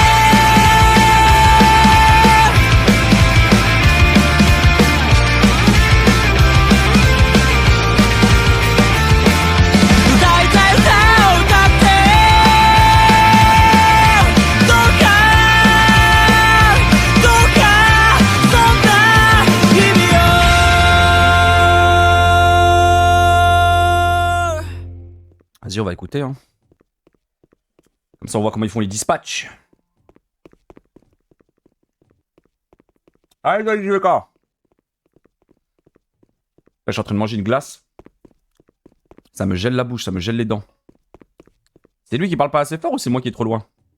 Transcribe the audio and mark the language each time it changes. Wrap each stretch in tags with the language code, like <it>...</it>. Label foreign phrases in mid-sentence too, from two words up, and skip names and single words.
<ja>歌いたい歌を歌ってどうかどうかそんな日々を</ja> <fr>Vas-y, on va écouter. Hein. Comme ça, on voit comment ils font les dispatchs. Allez, allez, le cas. Là, je suis en train de manger une glace. Ça me gèle la bouche, ça me gèle les dents. C'est lui qui parle pas assez fort ou c'est moi qui est trop loin?</fr>